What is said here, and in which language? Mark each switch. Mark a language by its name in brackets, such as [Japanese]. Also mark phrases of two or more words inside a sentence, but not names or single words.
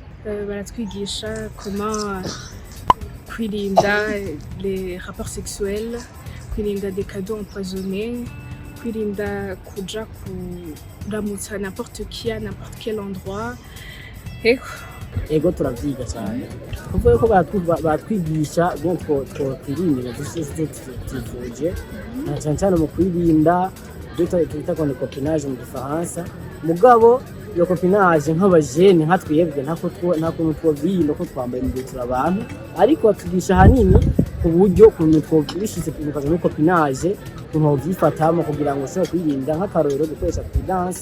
[Rundi] baratwigisha comment kwirinda [French] les rapports sexuels, [Rundi] kwirinda [French] des cadeaux empoisonnés, [Rundi] kwirinda kuja kuramutsa [French] n'importe qui à n'importe quel endroit. [Rundi] Ego turavyiga cyane kuvuga ko batwigisha ngo twirinde zitipfujwe cyane mu kwirinda twita ko ni copinage mu Gifaransa. Mugabo iyo copinage nk'abajene nka twebwe nta kuntu twobirinda ko twambaye mu gihe abantu, ariko batwigisha hanini ku buryo kuntu twobishyize kuvuga no copinage kuntu byifatamo kugira ngo ushobore kwirinda nk'akarorero gukoresha prudence.